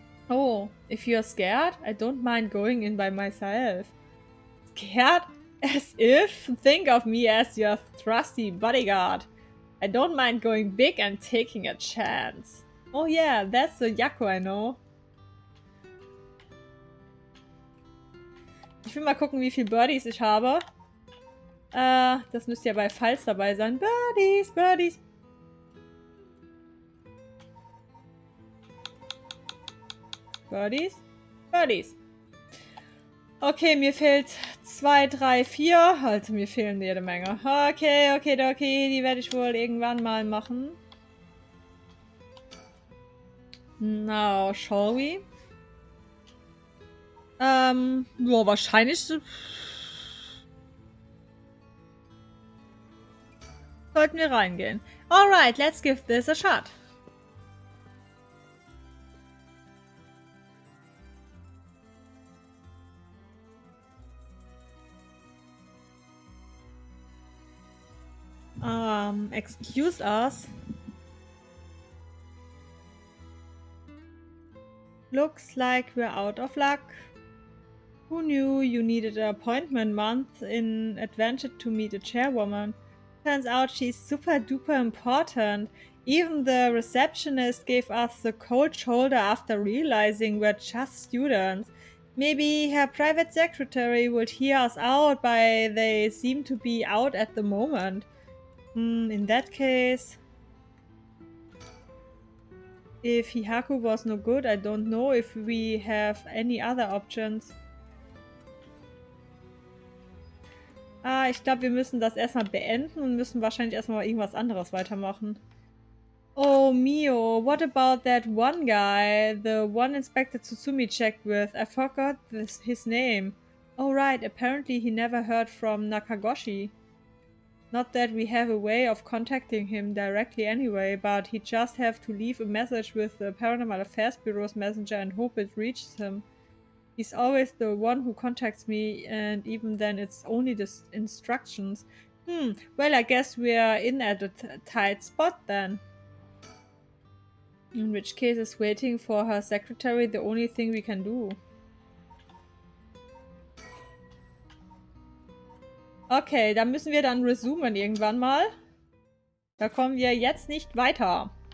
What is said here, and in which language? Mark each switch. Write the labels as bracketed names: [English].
[English] Oh, if you're scared, I don't mind going in by myself. Scared? As if? Think of me as your trusty bodyguard. I don't mind going big and taking a chance. Oh yeah, that's the Yakko I know. [German] Ich will mal gucken, wie viele Birdies ich habe. Das müsste ja bei Falls dabei sein. Birdies, Birdies. Birdies, Birdies. Okay, mir fehlt 2, 3, 4. Also mir fehlen jede Menge. Okay, die werde ich wohl irgendwann mal machen. [English] Now, shall we? [German] Ja, wahrscheinlich sollten wir reingehen. [English] Alright, let's give this a shot. Excuse us. Looks like we're out of luck. Who knew you needed an appointment month in advance to meet a chairwoman? Turns out she's super duper important. Even the receptionist gave us the cold shoulder after realizing we're just students. Maybe her private secretary would hear us out, but they seem to be out at the moment. In that case... If Hihaku was no good, I don't know if we have any other options. [German] Ich glaube, wir müssen das erstmal beenden und müssen wahrscheinlich erstmal irgendwas anderes weitermachen. [English] Oh, Mio, what about that one guy? The one Inspector Tsutsumi checked with. I forgot his name. Oh, right, apparently he never heard from Nakagoshi. Not that we have a way of contacting him directly anyway, but he just have to leave a message with the Paranormal Affairs Bureau's messenger and hope it reaches him. He's always the one who contacts me, and even then it's only the instructions. Well, I guess we're in at a tight spot then. In which case is waiting for her secretary the only thing we can do. [German] Okay, da müssen wir dann resumen irgendwann mal. Da kommen wir jetzt nicht weiter.